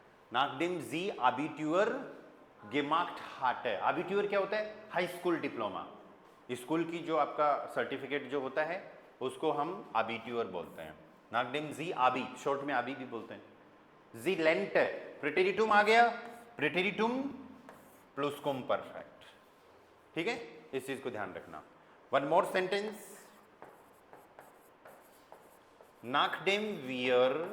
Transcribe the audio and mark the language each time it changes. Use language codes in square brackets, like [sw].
[de] nachdem sie Abitur gemacht hatte। [hi] Abitur क्या होता है? High school diploma. स्कूल की जो आपका सर्टिफिकेट जो होता है उसको हम Abitur बोलते हैं। [de] nachdem sie Abi, [hi] शॉर्ट में Abi भी बोलते हैं। [de] sie lernte, [hi] प्रेटेरिटुम आ गया, प्रेटेरिटुम प्लुसकुमपरफेक्ट। ठीक है, इस चीज को ध्यान रखना। [en] one more sentence, [de] nachdem wir